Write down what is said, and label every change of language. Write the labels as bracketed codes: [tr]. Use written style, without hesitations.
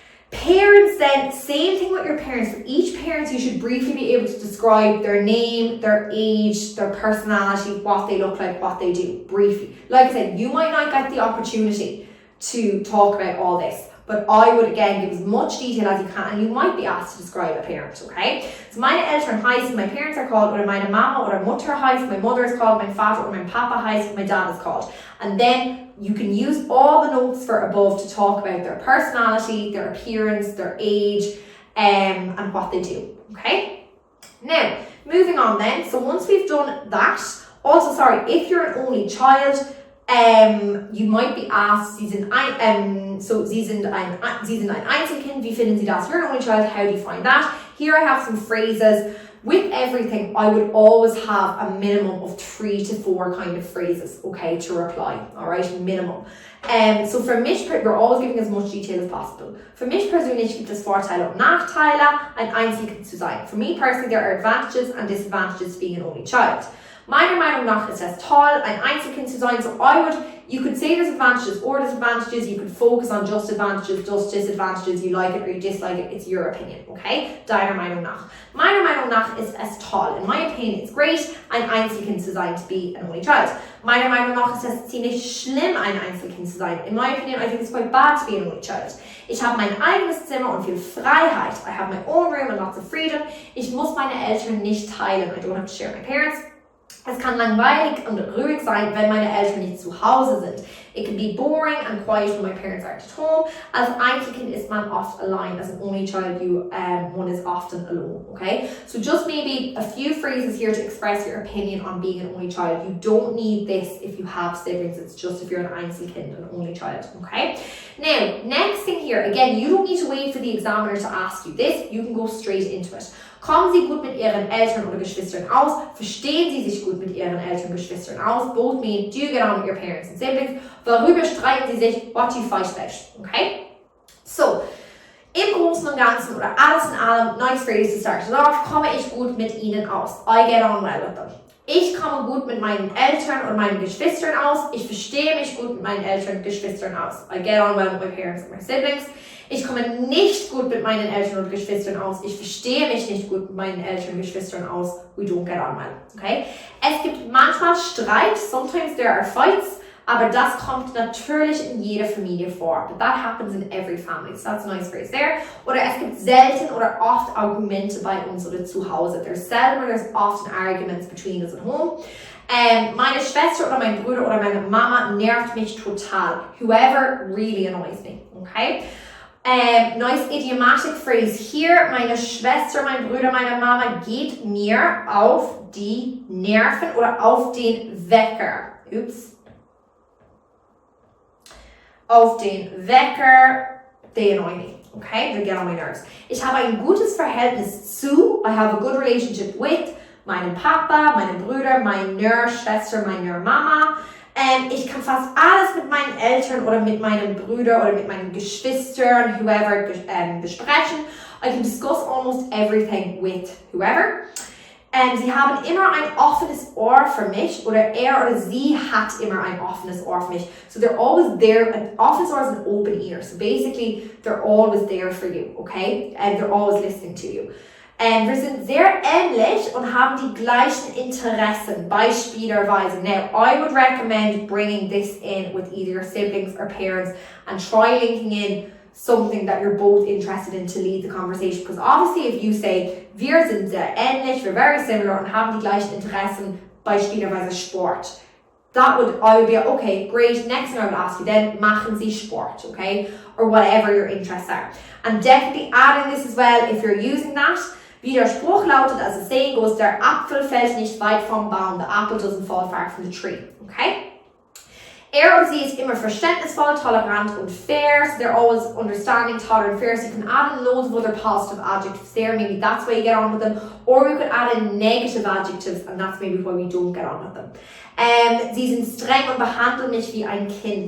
[en] Parents then, same thing with your parents. For each parent, you should briefly be able to describe their name, their age, their personality, what they look like, what they do, briefly. Like I said, you might not get the opportunity to talk about all this, but I would again give as much detail as you can, and you might be asked to describe a parent, okay? [de] So meine Eltern heißen, [en] my parents are called, [de] oder meine Mama oder Mutter heißt, [en] my mother is called, [de] mein Vater oder mein Papa heißt, [en] my dad is called. And then you can use all the notes for above to talk about their personality, their appearance, their age, and what they do, okay? Now, moving on then, so once we've done that, also, sorry, if you're an only child, you might be asked, [de] Sie sind ein Einzelkind, wie finden Sie das? [en] You're an only child, how do you find that? Here I have some phrases. With everything, I would always have a minimum of 3 to 4 kind of phrases, okay, to reply, all right, minimum. So [de] für mich, [en] we're always giving as much detail as possible. [de] Für mich persönlich gibt es Vorteile und Nachteile, ein Einzelkind zu sein. [en] For me personally, there are advantages and disadvantages to being an only child. [de] Meiner Meinung nach ist es toll, ein Einzelkind zu sein, [en] so you could say there's advantages or disadvantages, you could focus on just advantages, just disadvantages, you like it or you dislike it, it's your opinion, okay? [de] Deiner Meinung nach. Meiner Meinung nach ist es toll. [en] In my opinion, it's great, [de] ein Einzelkind zu sein, [en] to be an only child. [de] Meiner Meinung nach ist es ziemlich schlimm, ein Einzelkind zu sein. [en] In my opinion, I think it's quite bad to be an only child. [de] Ich habe mein eigenes Zimmer und viel Freiheit. [en] I have my own room and lots of freedom. [de] Ich muss meine Eltern nicht teilen. [en] I don't have to share my parents. [de] Es kann langweilig und ruhig sein, wenn meine Eltern nicht zu Hause sind. [en] It can be boring and quiet when my parents aren't at home. [de] Als Einzelkind is man oft alone. [en] As an only child, one is often alone, okay? So just maybe a few phrases here to express your opinion on being an only child. You don't need this if you have siblings. It's just if you're an [de] Einzelkind, [en] an only child, okay? Now, next thing here, again, you don't need to wait for the examiner to ask you this. You can go straight into it. [de] Kommen Sie gut mit Ihren Eltern oder Geschwistern aus? Verstehen Sie sich gut mit Ihren Eltern und Geschwistern aus? [en] Both mean, do you get on with your parents and siblings? [de] Worüber streiten Sie sich? [en] What do you fight about? [de] Okay? So, im Großen und Ganzen oder alles in allem, [en] nice phrase to start it off, [de] komme ich gut mit Ihnen aus? [en] I get on well with them. [de] Ich komme gut mit meinen Eltern oder meinen Geschwistern aus. Ich verstehe mich gut mit meinen Eltern und Geschwistern aus. [en] I get on well with my parents and my siblings. [de] Ich komme nicht gut mit meinen Eltern und Geschwistern aus. Ich verstehe mich nicht gut mit meinen Eltern und Geschwistern aus. [en] We don't get on well. [de] Okay? Es gibt manchmal Streit. [en] Sometimes there are fights. [de] Aber das kommt natürlich in jeder Familie vor. [en] But that happens in every family. So that's a nice phrase there. [de] Oder es gibt selten oder oft Argumente bei uns oder zu Hause. [en] There's seldom or there's often arguments between us at home. [de] Meine Schwester oder mein Bruder oder meine Mama nervt mich total. [en] Whoever really annoys me. Okay? Nice idiomatic phrase here. [de] Meine Schwester, mein Bruder, meine Mama geht mir auf die Nerven oder auf den Wecker. [en] Oops. [de] Auf den Wecker, [en] they annoy me, okay? They get on my nerves. [de] Ich habe ein gutes Verhältnis zu, [en] I have a good relationship with, [de] meinem Papa, meinen Brüder, meiner Schwester, meiner Mama. Ich kann fast alles mit meinen Eltern oder mit meinem Bruder oder mit meinen Geschwistern, whoever, besprechen. [en] I can discuss almost everything with whoever. [de] Sie haben immer ein offenes Ohr für mich oder er oder sie hat immer ein offenes Ohr für mich. [en] So they're always there. An [de] offenes Ohr [en] is an open ear. So basically, they're always there for you, okay? And they're always listening to you. [de] Wir sind sehr ähnlich und haben die gleichen Interessen, beispielsweise. [en] Now, I would recommend bringing this in with either your siblings or parents and try linking in something that you're both interested in to lead the conversation. Because obviously if you say, [de] wir sind sehr ähnlich, [en] we're very similar [de] und haben die gleichen Interessen, beispielsweise Sport. [en] I would be, okay, great, next thing I would ask you then, [de] machen Sie Sport, [en] okay? Or whatever your interests are. And definitely add in this as well, if you're using that, [de] wie der Spruch lautet, [en] as the saying goes, [de] der Apfel fällt nicht weit vom Baum, [en] the apple doesn't fall far from the tree, okay? [de] Er oder sie ist immer verständnisvoll, tolerant und fair. [en] So they're always understanding, tolerant, fair. So you can add in loads of other positive adjectives there. Maybe that's why you get on with them. Or you could add in negative adjectives and that's maybe why we don't get on with them. [de] Sie sind streng und behandeln mich wie ein Kind.